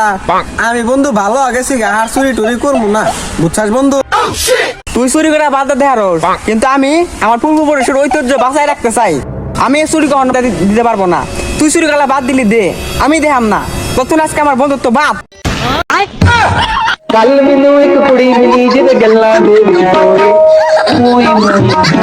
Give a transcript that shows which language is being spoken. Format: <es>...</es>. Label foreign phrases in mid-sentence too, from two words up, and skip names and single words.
<bn>আমি বন্ধু ভালো আগেছি গা, আর চুরি টুরি করবো না, বুঝছাস বন্ধু? তুই চুরি করে বাদ দে হারোস, কিন্তু আমি আমার পূর্বপুরুষের ঐতিহ্য বাঁচাই রাখতে চাই। আমি এই চুরি কখনো দিতে পারবো না। তুই চুরি করা বাদ দিলি দে, আমি দেখাম না। কতক্ষণ আজকে আমার বন্ধুত্ব বাদ।</bn> <pa>ਕੱਲ ਮੈਨੂੰ ਇੱਕ ਕੁੜੀ ਮਿਲੀ ਜਿਹਦੇ ਗੱਲਾਂ ਦੇ ਵਿੱਚ ਤੋਰੇ</pa>